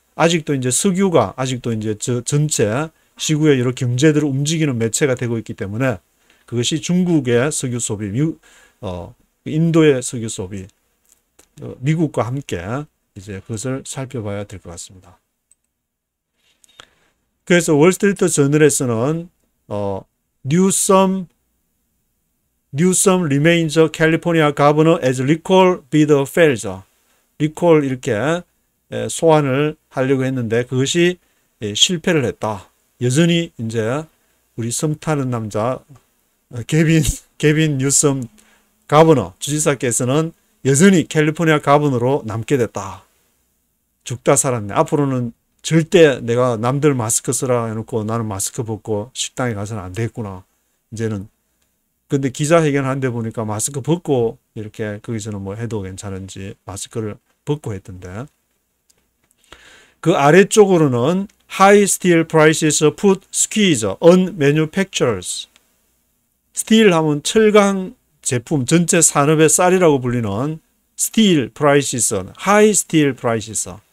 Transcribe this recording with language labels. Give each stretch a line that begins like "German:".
Korean: 아직도 이제 석유가 아직도 이제 전체 시구의 여러 경제들을 움직이는 매체가 되고 있기 때문에 그것이 중국의 석유 소비, 인도의 석유 소비, 미국과 함께 이제 그것을 살펴봐야 될 것 같습니다. 그래서 월스트리트 저널에서는
English: Newsom remains California governor as recall bid fails.
Korean: 리콜 이렇게 소환을 하려고 했는데 그것이 실패를 했다. 여전히 이제 우리 섬 타는 남자 개빈 뉴섬 가버너 주지사께서는 여전히 캘리포니아 가버너로 남게 됐다. 죽다 살았네. 앞으로는 절대 내가 남들 마스크 쓰라 해놓고 나는 마스크 벗고 식당에 가서는 안 되겠구나. 이제는. 근데 기자회견 한데 보니까 마스크 벗고 이렇게 거기서는 뭐 해도 괜찮은지 마스크를 벗고 했던데. 그 아래쪽으로는
English: High steel prices put squeeze on manufacturers.
Korean: 스틸 하면 철강 제품 전체 산업의 쌀이라고 불리는
English: steel prices, high steel prices.